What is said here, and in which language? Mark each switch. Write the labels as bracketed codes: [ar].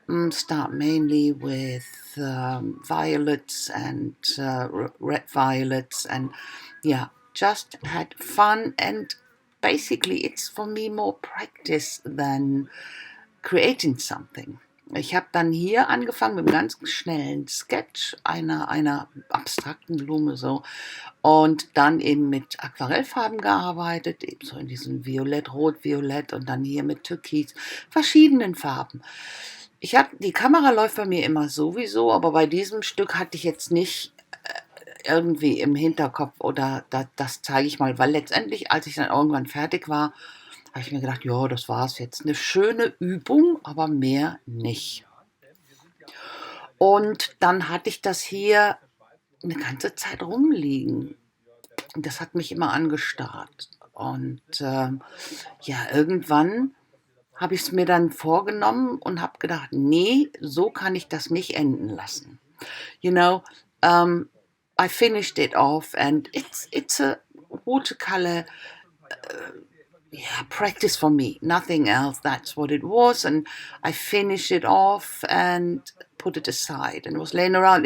[en] Start mainly with violets and red violets, and yeah, just had fun. And basically it's for me more practice than creating something. [de] Ich habe dann hier angefangen mit einem ganz schnellen Sketch einer abstrakten Blume so, und dann eben mit Aquarellfarben gearbeitet, eben so in diesem Violett, Rot, Violett, und dann hier mit Türkis, verschiedenen Farben. Die Kamera läuft bei mir immer sowieso, aber bei diesem Stück hatte ich jetzt nicht irgendwie im Hinterkopf, oder das zeige ich mal, weil letztendlich, als ich dann irgendwann fertig war, habe ich mir gedacht, ja, das war's jetzt. Eine schöne Übung, aber mehr nicht. Und dann hatte ich das hier eine ganze Zeit rumliegen. Und das hat mich immer angestarrt. Und ja, irgendwann habe ich es mir dann vorgenommen und habe gedacht, nee, so kann ich das nicht enden lassen. [en] You know, I finished it off, and it's a watercolor practice for me, nothing else. That's what it was, and I finished it off and put it aside, and it was laying around.